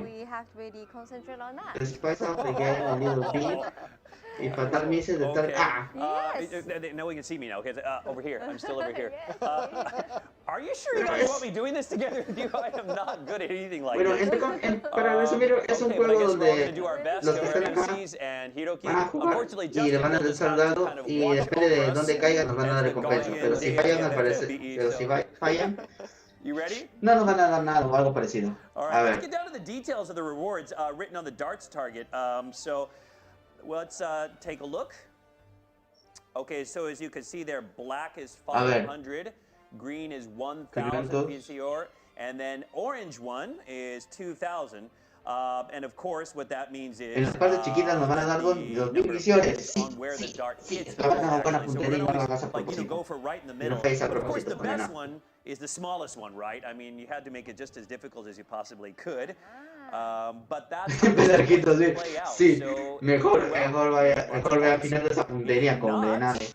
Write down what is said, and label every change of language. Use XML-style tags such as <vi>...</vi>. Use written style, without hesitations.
<en>we have to really concentrate on that. The spice of the game a little bit. If fatal misses, the third. Now we can see me now. Okay, over here. I'm still over here. Are you sure you guys want me doing this together with you? I am not good at anything like this.</en> <es>Para resumir, es un juego donde los que están acá van a jugar y le van a lanzar dado y depende de dónde caigan nos van a dar recompensa. Pero si fallan, al parecer, pero si fallan,</es> <en>you ready?</en> <es>No nos van a dar nada o algo parecido.</es> <en>All right, let's get down to the details of the rewards written on the darts target. So let's take a look. Okay, so as you can see there, black is 500, green is 1,000 PCOR, and then orange one is 2,000. And of course, what that means is</en> <es>en las partes chiquitas nos van a dar 2.000 visiones. Sí,</es> <en>where the dart hits. So we're like, go for right in the middle. But of course, the best one is the smallest one, right? I mean, you had to make it just as difficult as you possibly could. But that's how it's going to play out.</en> <es>Sí,</es> <en>So,</en> <es>mejor vaya afinando esa puntería, condenado.</es>